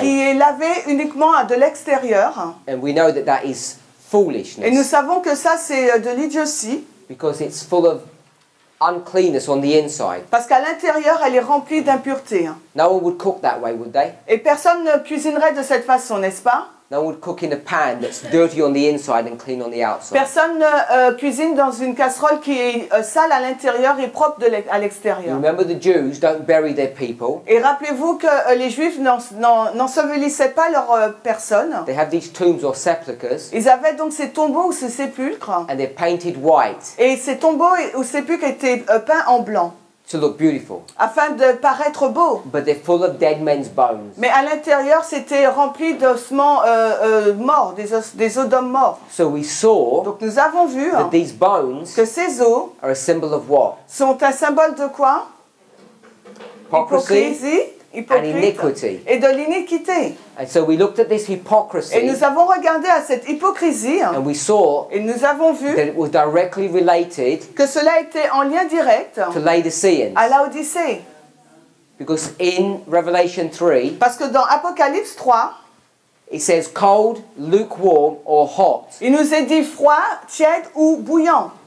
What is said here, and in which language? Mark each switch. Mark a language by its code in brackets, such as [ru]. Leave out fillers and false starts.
[fr] qui est lavée uniquement de l'extérieur. [en] and we know that that is [fr] Et nous [en] foolishness [fr] savons que ça, c'est de l'idiotie, [en] because it's full of uncleanness on the inside. [fr] parce qu'à l'intérieur, elle est remplie d'impuretés. [en] No one would cook that way, would they? [fr] Et personne ne cuisinerait de cette façon, n'est-ce pas? [en] No one would cook in a pan that's dirty on the inside and clean on the outside. [fr] Personne ne cuisine dans une casserole qui est sale à l'intérieur et propre à l'extérieur. [en] Remember, the Jews don't bury their people. [fr] Et rappelez-vous que les Juifs n'ensevelissaient pas leurs personnes. [en] They have these tombs or sepulchres, [fr] Ils avaient donc ces tombeaux ou ces sépulcres. [en] and they're painted white [fr] Et ces tombeaux ou sépulcres étaient peints en blanc, [en] to look beautiful. [fr] afin de paraître beaux. [en] But they're full of dead men's bones. [fr] Mais à l'intérieur, c'était rempli d'ossements morts, des os d'hommes morts. [en] So we saw [fr] Donc nous avons vu [en] that these bones [fr] que ces os [en] are a symbol of what? [fr] sont un symbole de quoi? [en] Hypocrisy [fr] Hypocrite, [en] and iniquity. [fr] et de l'iniquité. [en] And so we looked at this [fr] Et [en] hypocrisy, [fr] nous avons regardé à cette hypocrisie [en] and we saw [fr] et nous avons vu [en] that it was directly related [fr] que cela était en lien direct [en] to Laodiceans. [fr] à la Odyssée. [en] Because in Revelation 3, [fr] Parce que dans Apocalypse 3, [en] it says cold, lukewarm, or hot. [fr] il nous est dit froid, tiède ou bouillant.